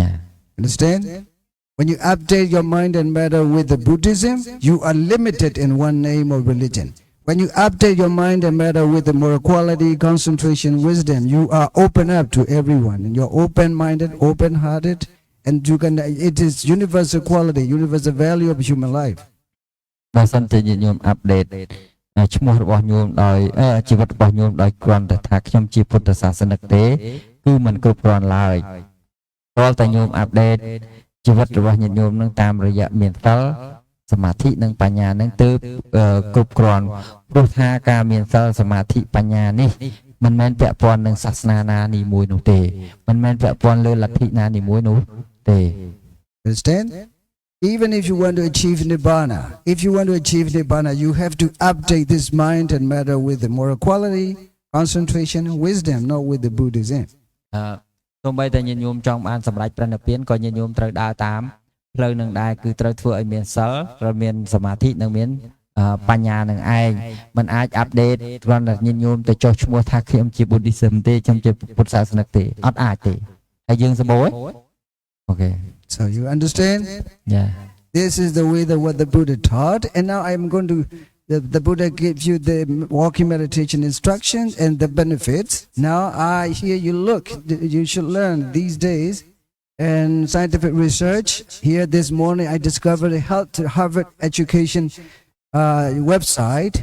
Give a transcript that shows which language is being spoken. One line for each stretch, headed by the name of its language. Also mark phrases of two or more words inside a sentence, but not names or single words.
English: Understand? When you update your mind and matter with the Buddhism, you are limited in one name of religion. When you update your mind and matter with the moral quality, concentration, wisdom, you are open up to everyone. And you're open-minded, open-hearted, and it is universal quality, universal value of human life.
Khmer: បើសិនជាញោមអាប់ដេតឈ្មោះរបស់ញោមដោយជីវិតរបស់ញោមដោយគ្រាន់តែថាខ្ញុំជាពុទ្ធសាសនិកទេគឺមិនគ្រប់គ្រាន់ឡើយរាល់តែញោមអាប់ដេតជីវិតរបស់ញាតិញោមនឹងតាមរយៈមានសិលសមាធិនិងបញ្ញានឹងទើបគ្រប់គ្រាន់ព្រោះថាការមានសិលសមាធិបញ្ញានេះមិនមែនពាក់ព័ន្ធនឹងសាសនាណានីមួយនោះទេមិនមែនពាក់ព័ន្ធលើលទ្ធិណានីមួយនោះទេ
English: Understand? Even if you want to achieve nibbana, you have to update this mind and matter with the moral quality, concentration, wisdom, not with the Buddhism.
Khmer: សូម្បីតែញាតិញោមចង់បានសម្រេចព្រះនិព្វានក៏ញាតិញោមត្រូវដើរតាមផ្លូវនឹងដែរគឺត្រូវធ្វើឲ្យមានសិលត្រូវមានសមាធិនិងមានបញ្ញានឹងឯងមិនអាចអាប់ដេតគ្រាន់តែញាតិញោមទៅចុះឈ្មោះថាខ្ញុំជា Buddhism ទេខ្ញុំជាពុទ្ធសាសនិកទេអត់អាចទេហើយយើងសម្បូរអូខេ
English: So you understand? Yeah. This is the way that what the Buddha taught. And now I'm going to, the Buddha gives you the walking meditation instructions and the benefits. Now I hear you look, you should learn these days. And scientific research, here this morning I discovered a Harvard education website.